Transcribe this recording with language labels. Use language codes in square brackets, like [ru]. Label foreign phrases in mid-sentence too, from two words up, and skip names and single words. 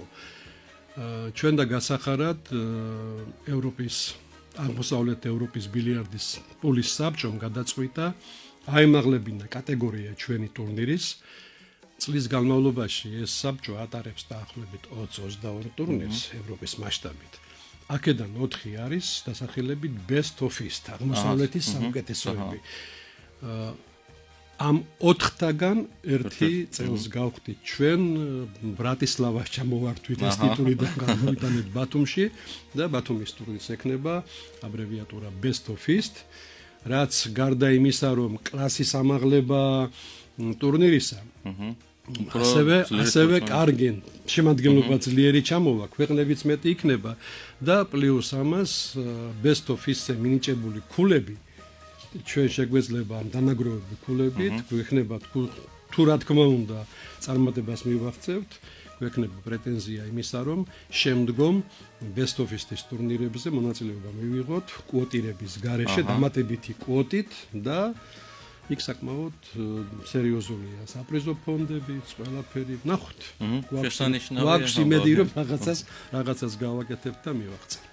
[ka] ჩვენ და გასახარად ევროპის აღმოსავლეთ ევროპის ბილიარდის პულის საბჭომ გადაწყვიტა აიმაღლებინა კატეგორია ჩვენი ტურნირის. წლის განმავლობაში ეს საბჭო ატარებს დაახლოებით 20-22 ტურნირს ევროპის მასშტაბით. აქედან 4 არის დასახელებით best of east, აღმოსავლეთის საუკეთესოები. ამ 4-თაგან ერთი წელს გავხდით ჩვენ ბრატისლავას ჩამოვართვით ეს ტიტული და გავიტანეთ ბათუმში და ბათუმის ტურნირის ექნება აბრევიატურა best of east, რაც გარდა იმისა, რომ კლასის ამაღლება ტურნირისა ასევე კარგი შემადგენლობა ძლიერი ჩამოვა, ქვეყნებიც მეტი იქნება და პლუს ამას best of east-ზე მინიჭებული ქულები ჩვენ შეგვეძლება ამ დანაგროვებული ქულებით, გვექნება თუ რა თქმა უნდა წარმატებას მივაღწევთ, გვექნება პრეტენზია იმისა, რომ შემდგომ best of east-ის ტურნირებზე მონაწილეობა მივიღოთ კვოტირების გარეშე, დამატებითი კვოტით და იქ საკმაოდ სერიოზულია საპრიზო ფონდები, ყველაფერი. ნახოთ. გვაქვს იმედი, რომ რაღაცას გავაკეთებთ და მივაღწევთ.